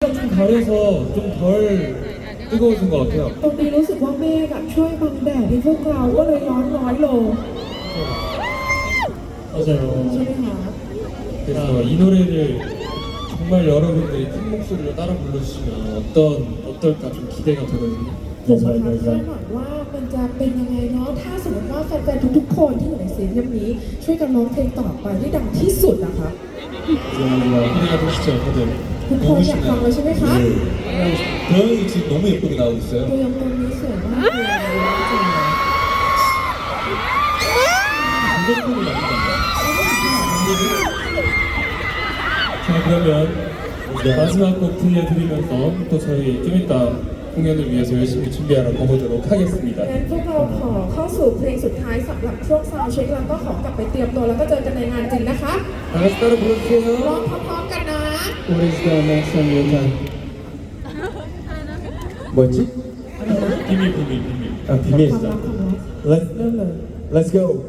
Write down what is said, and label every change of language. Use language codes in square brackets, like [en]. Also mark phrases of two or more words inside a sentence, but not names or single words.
[ko] 좀 덜해서 좀 덜 뜨거워진 것 같아요. [th] ตรงนี้รู้สึกว่าเมฆอะช่วยบังแดดให้พวกเราก็เลยร้อนน้อยลง [ko] 맞아요. [th] ใช่ไหมคะ [ko] 그래서 이 노래를 정말 여러분들이 큰 목소리로 따라 불러주시면 어떨까 좀 기대가 되거든요. [th] ผมนะคะคาดหวังว่ามันจะเป็นยังไงเนาะถ้าสมมติว่าแฟนๆทุกๆคนที่อยู่ในซีรีส์นี้ช่วยกันร้องเพลงต่อไปให้ดังที่สุดนะคะ [ko] 기대가 되시죠, 다들? [th] ทุกคนอยากฟังเลยใช่ไหมคะ [ko] 도영이 지금 너무 예쁘게 나오고 [th] ตัว [ko] 있어요. [th] ยังตรงนี้สวยมากเลยจริงๆ [ko] 무조건이 나쁘다. 자, 그러면 마지막 곡 들려드리면서 또 저희 좀 이따 공연을 위해서 열심히 준비하러 가보도록 하겠습니다. [th] งั้นพวกเราขอเข้าสู่เพลงสุดท้ายสำหรับช่วงซาวด์เช็คแล้วก็ขอกลับไปเตรียมตัวแล้วก็เจอกันในงานจริงนะคะ [ko] 다 같이 따라 [th] ร้อง [ko] 불러주세요. [th] พร้อมๆกันนะ [en] What is the next song you have? [ko] 뭐였지? 비밀. 아, 비밀이죠. [th] เริ่มเลย [en] Let's go.